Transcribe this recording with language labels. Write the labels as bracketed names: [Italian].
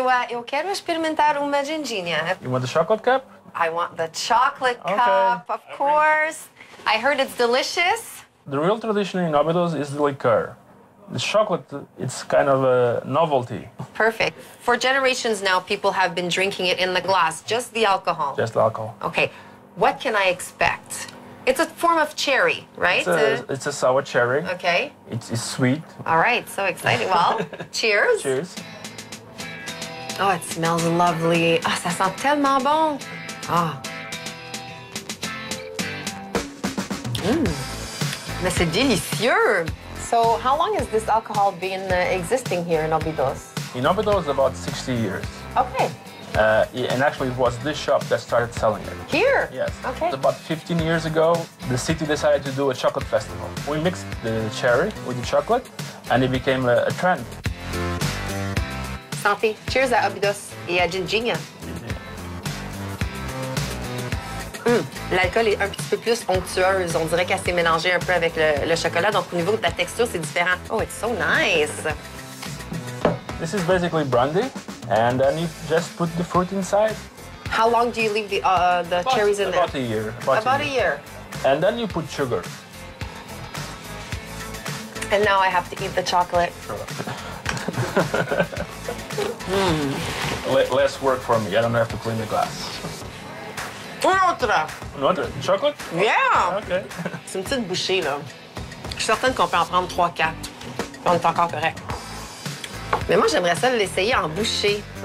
[Portuguese] Eu quero experimentar uma ginginha. [English] You want the chocolate cup? I want the chocolate Okay. cup, of course. I heard it's delicious. The real tradition in Óbidos is the liqueur. The chocolate, it's kind of a novelty, Perfect. For generations now, people have been drinking it in the glass, just the alcohol. just alcohol. Okay, what can I expect? It's a form of cherry, right? It's a sour cherry. Okay. It's sweet. All right, so exciting. Well, cheers. Cheers. Oh, it smells lovely. [French] Ah, ça sent tellement bon. Ah. Mais c'est délicieux. [English] So, how long has this alcohol been existing here in Óbidos? In Óbidos, about 60 years. Okay. And actually, it was this shop that started selling it. Here? Yes. Okay. About 15 years ago, the city decided to do a chocolate festival. We mixed the cherry with the chocolate, and it became a trend. [French] Santé. Cheers à Óbidos et à ginginha. L'alcool est un petit peu plus onctueuse. On dirait qu'elle s'est mélangée un peu avec le chocolat. Donc, au niveau de la texture, c'est différent. [English] Oh, it's so nice. This is basically brandy, and then you just put the fruit inside. How long do you leave the cherries in there? About a year. About a year. And then you put sugar. And now I have to eat the chocolate. Less work for me. I don't have to clean the glass. [French] Une autre. [English] Another chocolate? Yeah! Okay. [French] C'est une petite bouchée, là. Je suis certaine qu'on peut en prendre 3-4. On est encore correct. Mais moi, j'aimerais ça l'essayer en bouchée.